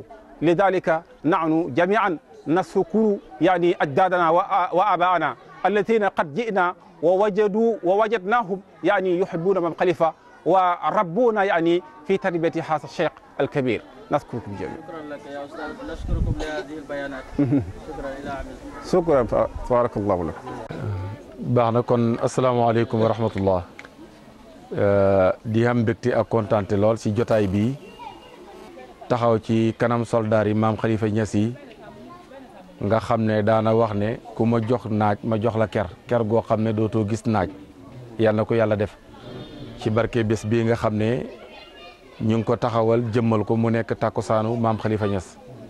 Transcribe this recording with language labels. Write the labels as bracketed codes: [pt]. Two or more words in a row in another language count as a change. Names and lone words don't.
[ar] لذلك نحن جميعا نشكر يعني أجدادنا وآبائنا الذين قد جئنا ووجدناهم يعني يحبون مام خليفة وربونا يعني في تربية هذا الشيخ الكبير. نشكركم جميعا. شكرا لك يا أستاذ، نشكركم لهذه البيانات. شكرا إلى عمل. شكرا بارك الله لك. [wo] baax na kon [ar] السلام عليكم ورحمة الله [wo] di am mbégte ak kontaante lool si jotaay bi taxaw ci kanam soldaar yi maam Khalifa Niass yi nga xam ne daana wax ne ku ma jox naaj ma jox la ker goo xam ne dootoo gis naaj yal na ko yàlla def ci barke bés bii nga xam ne ñu ngi ko taxawal jëmmal ko mu nekk takkusaanu maam Khalifa Niass